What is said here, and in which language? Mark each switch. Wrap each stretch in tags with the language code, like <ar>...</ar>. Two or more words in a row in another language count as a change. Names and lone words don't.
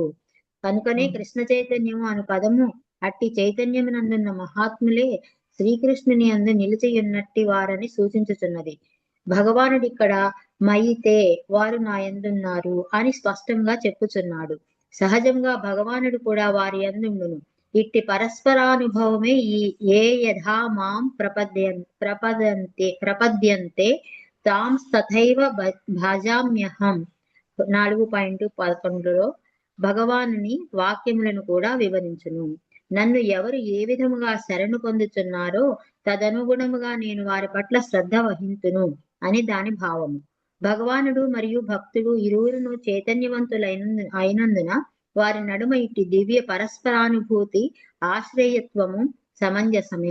<te>కనుకనే కృష్ణ చైతన్యము అను పదము అట్టి చైతన్యమునందున్న మహాత్ములే శ్రీకృష్ణుని అందు నిలిచియున్నట్టి వారని సూచించుచున్నది. భగవానుడిక్కడ మయితే వారు నా యందున్నారు అని స్పష్టంగా చెప్పుచున్నాడు. సహజంగా భగవానుడు కూడా వారి యందుండును. ఇట్టి పరస్పరానుభవమే</te> <sa>ఏ యథా మాం ప్రపద్యంతే తాం తథైవ భజామ్యహం</sa> <te>4.11లో భగవానుని వాక్యములను కూడా వివరించును. నన్ను ఎవరు ఏ విధముగా శరణు పొందుచున్నారో తదనుగుణముగా నేను వారి పట్ల శ్రద్ధ వహింతును అని దాని భావము. భగవానుడు మరియు భక్తుడు ఇరువురును అయినందున వారి నడుమ ఇట్టి దివ్య పరస్పరానుభూతి ఆశ్రయత్వము సమంజసమే.</te>